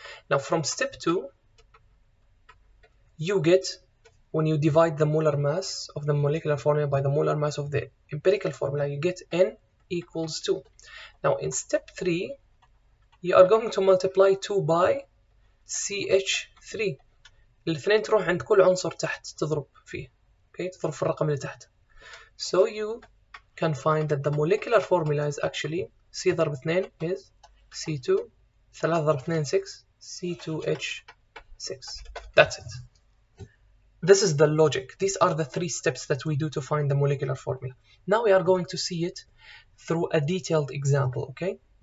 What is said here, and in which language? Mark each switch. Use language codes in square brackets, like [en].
[en] Now from step 2, you get, when you divide the molar mass of the molecular formula by the molar mass of the empirical formula, you get N equals 2. Now in step 3, you are going to multiply 2 by CH3. [ar] الاثنين تروح عند كل عنصر تحت تضرب فيه. Okay, تضرب في الرقم اللي تحت. [en] So you can find that the molecular formula is actually C ضرب 2 is C2, 3 ضرب 2 6, C2H6. That's it. This is the logic. These are the 3 steps that we do to find the molecular formula. Now we are going to see it through a detailed example, okay?